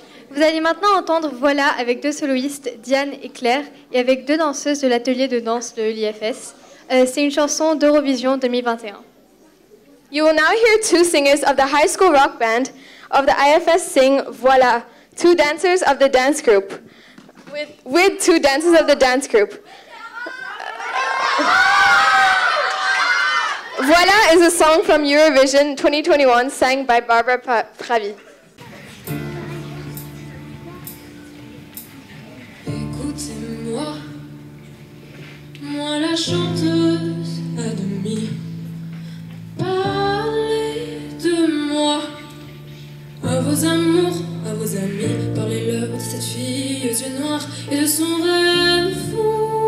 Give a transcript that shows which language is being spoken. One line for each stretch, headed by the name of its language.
French: Vous allez maintenant entendre Voilà avec deux soloistes, Diane et Claire, et avec deux danseuses de l'atelier de danse de l'IFS. C'est une chanson d'Eurovision 2021.
English: You will now hear two singers of the high school rock band of the IFS sing Voilà, two dancers of the dance group. With two dancers of the dance group. Voilà is a song from Eurovision 2021 sang by Barbara Pravi.
French: Écoutez-moi, moi la chanteuse à demi. Parlez de moi à vos amours, à vos amis. Parlez-leur de cette fille aux yeux noirs et de son rêve fou.